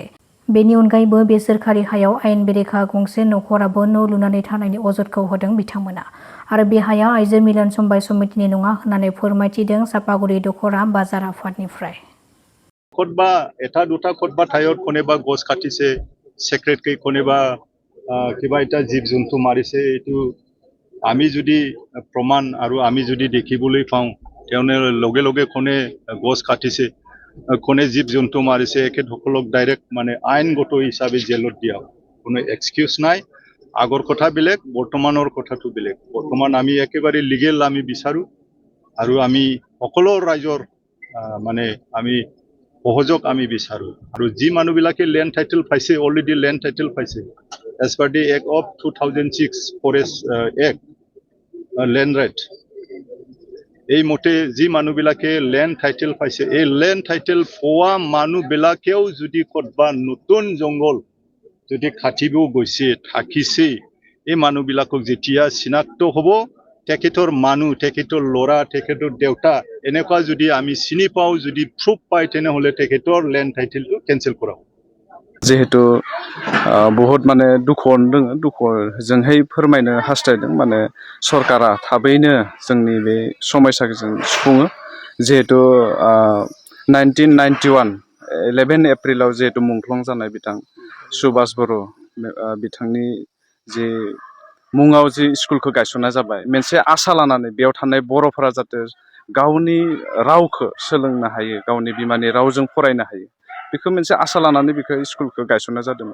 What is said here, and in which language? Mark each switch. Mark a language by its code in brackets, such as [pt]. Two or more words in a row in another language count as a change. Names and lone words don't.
[brx] बेनि अनगायैबो बे सोरखारि हायाव आयेन बेरेखा गंसे नखराबो न' लुनानै थानायनि अजदखौ होदों बिथांमोना आरो बे हाया आइजो मिलन समबाय समितिनि नङा होननानै फोरमायथिदों सापागुरि दखरा बाजार आफादनिफ्राय। [as] কোনোবা এটা দুটা কোনোবা ঠাইত কোনোবা গছ কাটিছে চিক্ৰেটকৈ কোনোবা কিবা এটা জীৱ জন্তু মাৰিছে এইটো আমি যদি প্ৰমাণ আৰু আমি যদি দেখিবলৈ পাওঁ তেওঁনে লগে লগে কোনে গছ কাটিছে কোনে জীৱ জন্তু মাৰিছে একেসকলক ডাইৰেক্ট মানে আইনগত হিচাপে জেলত দিয়া কোনো এক্সকিউজ নাই। আগৰ কথা বেলেগ বৰ্তমানৰ কথাটো বেলেগ। বৰ্তমান আমি একেবাৰে লিগেল আমি বিচাৰো আৰু আমি সকলো ৰাইজৰ মানে আমি সহযোগ আমি বিচাৰো আৰু যি মানুহবিলাকে [en] land title [as] পাইছে [en] already land title [as] পাইছে [en] as per the act of 2006 forest act land right [as] এই মতে যি মানুহবিলাকে [en] land title [as] পাইছে এই [en] land title [as] পোৱা মানুহবিলাকেও যদি কতবা নতুন জংগল যদি কাটিব গৈছে থাকিছে এই মানুহবিলাকক যেতিয়া চিনাক্ত হ'ব তেখেতৰ মানুহ তেখেতৰ ল'ৰা তেখেতৰ দেউতা এনেকুৱা যদি আমি চিনি পাওঁ যদি প্ৰুফ পাই তেনেহ'লে তেখেতৰ [en] land title cancel [as] কৰা হ'ব। [brx] जिहेतु बहुत माने दुखुआवनो दङ दुखुजोंहाय फोरमायनो हास्थायदों माने सरकारा थाबैनो जोंनि बे समस्याखौ जों सुफुङो। जिहेतु 1991 11 एप्रिलाव जिहेतु मुंख्लं जानाय बिथां सुभाष बर' बिथांनि जे मुङाव जि स्कुलखौ गायसननाय जाबाय मोनसे आसा लानानै बेयाव थानाय बर'फोरा जाहाथे गावनि रावखौ सोलोंनो हायो गावनि बिमानि रावजों फरायनो हायो बेखौ मोनसे आसा लानानै बेखौ स्कुलखौ गायसननाय जादोंमोन।